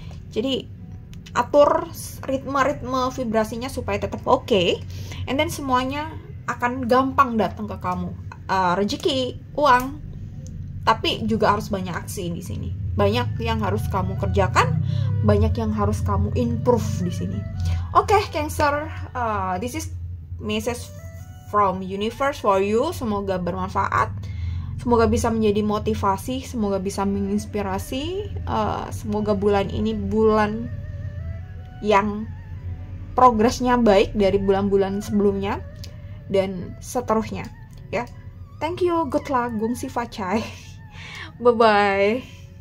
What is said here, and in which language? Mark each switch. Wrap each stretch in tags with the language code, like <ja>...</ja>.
<id>Jadi atur ritme vibrasinya supaya tetap oke.</id> <en>And then</en> <id>semuanya akan gampang datang ke kamu. Rezeki, uang. Tapi juga harus banyak aksi di sini. Banyak yang harus kamu kerjakan, banyak yang harus kamu improve di sini.</id> <en>Oke, Cancer, this is message from universe for you.</en> <id>Semoga bermanfaat, semoga bisa menjadi motivasi, semoga bisa menginspirasi. Semoga bulan ini bulan yang progresnya baik dari bulan-bulan sebelumnya dan seterusnya, ya.</id> <en>Thank you, good luck,</en> <id>Gongsi Facai.</id> <en>Bye bye.</en>